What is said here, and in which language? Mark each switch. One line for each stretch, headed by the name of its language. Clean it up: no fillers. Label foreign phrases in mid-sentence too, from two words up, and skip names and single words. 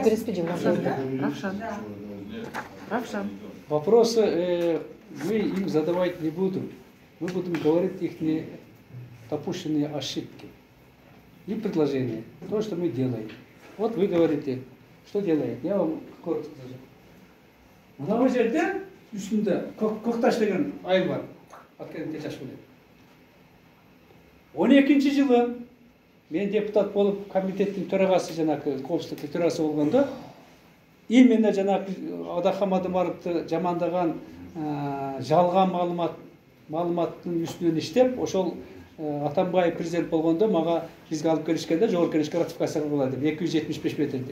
Russian: участники. Вопросы мы им задавать не будем. Мы будем говорить их допущенные ошибки и предложения. То, что мы делаем. Вот вы говорите, что делаете. Я вам коротко скажу.
Kyrgyz: Мына жерде үстүндө Көкташ деген айыл бар. Аткенде жаш болот. 12-жылы мен депутат болуп, комитеттин төрагасы, жанагы коопсуздуктун төрагасы болгондо, именно жанагы Адак Амадымаровду жамандаган жалган маалыматтын үстүнөн иштеп, ошол Атамбаев президент болгондо мага бизге алып келишкенде жогорку кеңешке ратификация кылгыла деп 275 метрди.